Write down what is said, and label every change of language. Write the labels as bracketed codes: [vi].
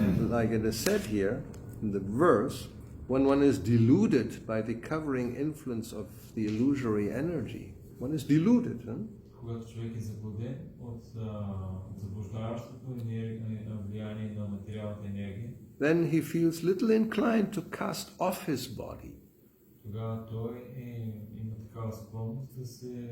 [en] Like it is said here in the verse, when one is deluded by the covering influence of the illusory energy, one is deluded. [bg] Когато човек е заблуден от заблуждаващото влияние на материалната енергия, [en] then he feels little inclined to cast off his body. [bg] Тогава той има такава склонност да се